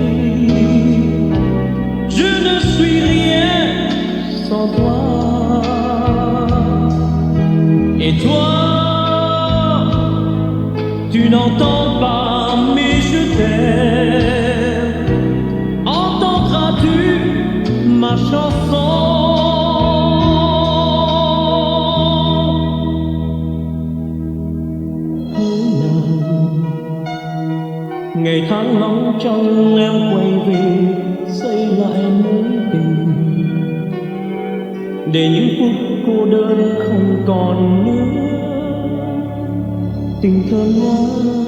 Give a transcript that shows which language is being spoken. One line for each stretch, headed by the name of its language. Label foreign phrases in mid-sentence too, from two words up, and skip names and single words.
French: Je ne suis rien sans toi. Et toi, tu n'entends pas, mais je t'aime. Entendras-tu ma chanson?
Vietnamese: Ngày tháng nóng trong em quay về xây lại mối tình, để những phút cô đơn không còn nữa tình thơ ngát.